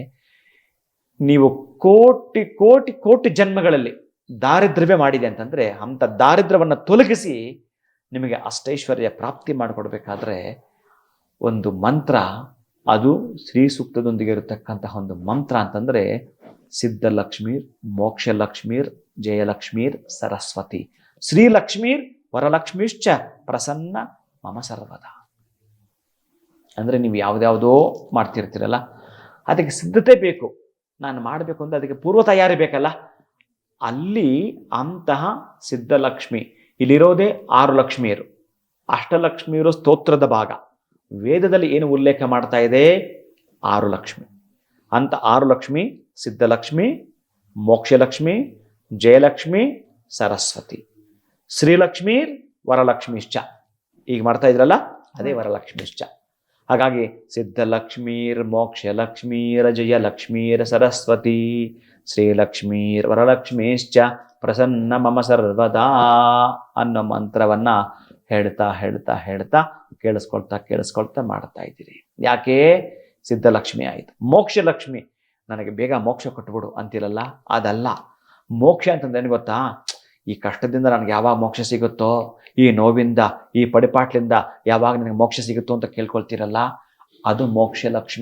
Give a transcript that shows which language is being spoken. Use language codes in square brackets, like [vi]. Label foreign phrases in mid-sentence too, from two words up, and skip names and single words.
[kn] ನೀವು ಕೋಟಿ ಕೋಟಿ ಕೋಟಿ ಜನ್ಮಗಳಲ್ಲಿ ದಾರಿದ್ರ್ಯವೇ ಮಾಡಿದೆ ಅಂತಂದರೆ ಅಂಥ ದಾರಿದ್ರ್ಯವನ್ನು ತೊಲಗಿಸಿ ನಿಮಗೆ ಅಷ್ಟೈಶ್ವರ್ಯ ಪ್ರಾಪ್ತಿ ಮಾಡಿಕೊಡ್ಬೇಕಾದ್ರೆ ಒಂದು ಮಂತ್ರ, ಅದು ಶ್ರೀ ಸೂಕ್ತದೊಂದಿಗೆ ಇರತಕ್ಕಂತಹ ಒಂದು ಮಂತ್ರ ಅಂತಂದರೆ [sa] ಸಿದ್ಧಲಕ್ಷ್ಮೀರ್ ಮೋಕ್ಷಲಕ್ಷ್ಮೀರ್ ಜಯಲಕ್ಷ್ಮೀರ್ ಸರಸ್ವತಿ ಶ್ರೀಲಕ್ಷ್ಮೀರ್ ವರಲಕ್ಷ್ಮೀಶ್ಚ ಪ್ರಸನ್ನ ಮಮ ಸರ್ವದ. [kn] ಅಂದರೆ ನೀವು ಯಾವುದ್ಯಾವುದೋ ಮಾಡ್ತಿರ್ತೀರಲ್ಲ, ಅದಕ್ಕೆ ಸಿದ್ಧತೆ ಬೇಕು. ನಾನು ಮಾಡಬೇಕು ಅಂದರೆ ಅದಕ್ಕೆ ಪೂರ್ವ ತಯಾರಿ ಬೇಕಲ್ಲ. ಅಲ್ಲಿ ಅಂತಹ ಸಿದ್ಧಲಕ್ಷ್ಮಿ, ಇಲ್ಲಿರೋದೇ 6 ಲಕ್ಷ್ಮಿಯರು. ಅಷ್ಟಲಕ್ಷ್ಮಿಯರು ಸ್ತೋತ್ರದ ಭಾಗ. ವೇದದಲ್ಲಿ ಏನು ಉಲ್ಲೇಖ ಮಾಡ್ತಾ ಇದೆ? 6 ಲಕ್ಷ್ಮಿ. ಅಂತ 6 ಲಕ್ಷ್ಮಿ: ಸಿದ್ಧಲಕ್ಷ್ಮಿ, ಮೋಕ್ಷಲಕ್ಷ್ಮಿ, ಜಯಲಕ್ಷ್ಮಿ, ಸರಸ್ವತಿ. [sa] ಶ್ರೀಲಕ್ಷ್ಮೀರ್ ವರಲಕ್ಷ್ಮಿಶ್ಚ. [kn] ಈಗ ಮಾಡ್ತಾ ಇದ್ರಲ್ಲ, ಅದೇ ವರಲಕ್ಷ್ಮಿಶ್ಚ. ಹಾಗಾಗಿ [sa] ಸಿದ್ಧಲಕ್ಷ್ಮೀರ್ ಮೋಕ್ಷಲಕ್ಷ್ಮೀರ್ ಜಯಲಕ್ಷ್ಮೀರ್ ಸರಸ್ವತಿ ಶ್ರೀಲಕ್ಷ್ಮೀರ್ ವರಲಕ್ಷ್ಮಿಶ್ಚ ಪ್ರಸನ್ನ ಮಮ ಸರ್ವದಾ [kn] ಅನ್ನೋ ಮಂತ್ರವನ್ನ ಹೇಳ್ತಾ ಹೇಳ್ತಾ ಹೇಳ್ತಾ ಕೇಳಿಸ್ಕೊಳ್ತಾ ಮಾಡ್ತಾ ಇದ್ದೀರಿ. ಯಾಕೆ? ಸಿದ್ಧಲಕ್ಷ್ಮಿ ಆಯಿತು. ಮೋಕ್ಷಲಕ್ಷ್ಮಿ, ನನಗೆ ಬೇಗ ಮೋಕ್ಷ ಕೊಟ್ಬಿಡು ಅಂತಿರಲ್ಲ, ಅದಲ್ಲ. ಮೋಕ್ಷ ಅಂತಂದ್ರೆ ಏನು ಗೊತ್ತಾ? ಈ ಕಷ್ಟದಿಂದ ನನಗೆ ಯಾವಾಗ ಮೋಕ್ಷ ಸಿಗುತ್ತೋ, ಈ ನೋವಿಂದ, ಈ ಪಡಿಪಾಟ್ಲಿಂದ ಯಾವಾಗ ನನಗೆ ಮೋಕ್ಷ ಸಿಗುತ್ತೋ ಅಂತ ಕೇಳ್ಕೊಳ್ತೀರಲ್ಲ, ಅದು ಮೋಕ್ಷಲಕ್ಷ್ಮಿ.